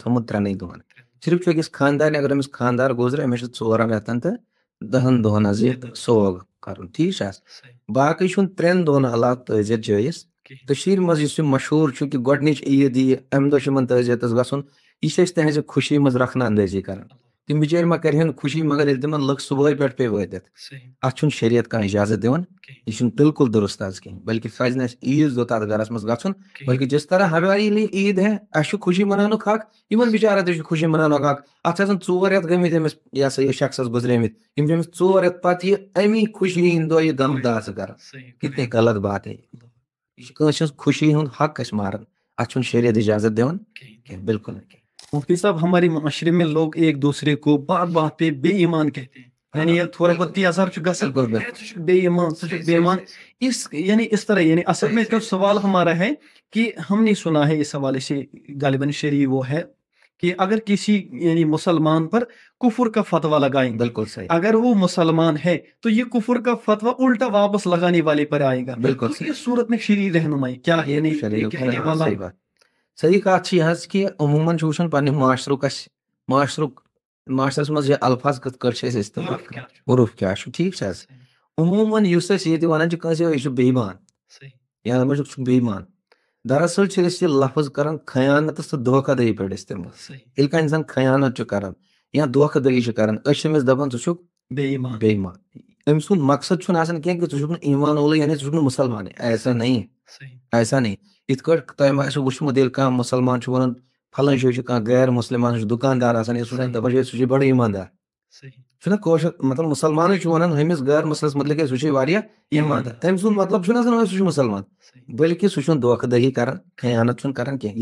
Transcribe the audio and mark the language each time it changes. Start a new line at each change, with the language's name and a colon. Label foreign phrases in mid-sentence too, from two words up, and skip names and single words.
Kashmiri: تھوٚمُت 3 دۄہن صرف چھُ أکِس خاندان اگر أمِس خاندار گوزرے أمِس چھُ 4 رٮ۪تن تہٕ 10 دۄہن حظ یہِ سوگ کرُن ٹھیک چھ باقٕے چھُنہٕ 3 دۄہن علاوٕ تٲجر جٲیز کشیر مز یُس یہِ مشہور چھُ کہ گۄڈنِچ عید یی امہِ دۄہ چھُ یِمن تٲجیتس گژھُن یہ چھِ أسۍ تہنٛزِ خوشی مز رکھنا اندٲزی کران تِم بچٲرۍ ما کرہن خوشی مگر ییٚلہِ تِمن لُکھ صبحٲے پٮ۪ٹھ پیٚیہِ وٲتِتھ اتھ چھُنہٕ شریعت کانٛہہ اجازت دِوان یہ چھُنہٕ بالکل درست حظ کینٛہہ بلکہ پزِ نہٕ اَسہِ عیز دۄہ تتھ گرس منٛز گژھُن بلکہ
Urdu: جس طرح ہماری لیے عید ہے
Kashmiri: اسہِ چھُ خوشی مناونُک حق یِمن بچارن تہِ چھُ خوشی مناونُک حق اتھ چھِ آسان 4 رٮ۪تھ گٔمٕتۍ أمِس یہ ہسا یہِ شخصس گُزریمٕتۍ یِم چھِ أمِس 4 رٮ۪تھ پتہٕ یہِ امی خوشی ہٕنٛدۍ دۄہ یہِ غم داز کران
Urdu: کتنی غلط بات ہے
Kashmiri: یہ چھِ کٲنٛسہِ ہٕنٛز خوشی ہُنٛد حق أسۍ ماران اتھ چھُنہٕ شریعت اجازت دِوان کینٛہہ بالکل نہٕ کینٛہہ.
Urdu: مفتی صاحب ہمارے معاشرے میں لوگ ایک دوسرے کو بات بات پہ بے ایمان کہتے ہیں، یعنی یہ تھوڑا بہت تیزار بے ایمان بے ایمان یعنی اس طرح، یعنی اصل میں جو سوال ہمارا ہے کہ ہم نے سنا ہے اس حوالے سے غالباً شرعی وہ ہے کہ اگر کسی یعنی مسلمان پر کفر کا فتویٰ لگائیں گے، بالکل صحیح اگر وہ مسلمان ہے تو یہ کفر کا فتویٰ الٹا واپس لگانے والے پر آئے گا. بالکل تو اس صورت میں شرعی رہنمائی کیا ہے؟ یعنی
Kashmiri: صحیح بات صحیح کات چھ یہ کہ عموماً چھ وچھان پنہ معاشرس مز یہ الفاظ کتھ کٲٹھۍ چھِ أسۍ استعمال عرف کیا ٹھیک چھ عموماً یُس أسۍ ییٚتہِ ونان چھِ کٲنٛسہِ یہِ چھُ بے ایمان یا دپان چھُکھ ژٕ چھُکھ بے ایمان دراصل چھِ أسۍ یہِ لفظ کران خیانتس تہٕ دھوکہ دہی پٮ۪ٹھ استعمال. ییٚلہِ کانٛہہ انسان خیانت چھُ کران یا دھوکہ دہی چھُ کران أسۍ چھِ أمِس دپان ژٕ چھُکھ بے ایمان. بے ایمان أمۍ سُنٛد مقصد چھُنہٕ آسان کینٛہہ کہ ژٕ چھُکھ نہٕ ایمان وولٕے یعنی ژٕ چھُکھ نہٕ مُسلمانٕے
Urdu: ایسا نہیں ایسا نہیں.
Kashmiri: یِتھ کٲٹھۍ تۄہہِ آسِوٕ وٕچھمُت ییٚلہِ کانٛہہ مُسلمان چھُ ونان پھلٲنۍ جایہِ چھُ کانٛہہ غیر مُسلمان چھُ دُکاندار آسان ییٚلہِ سُہ دپان چھُ سُہ چھُ بڑٕ ایماندار چھُنہ کٲشُر مطلب مُسلمانٕے چھُ ونان ہُمِس غیر مُسلمس مطلب سُہ چھُ واریاہ ایماندار تٔمۍ سُنٛد مطلب چھُنہٕ آسان سُہ چھُ مُسلمان بلکہ سُہ چھُنہٕ دھوکہ دہی کران خیانت چھُنہٕ کران کینٛہہ.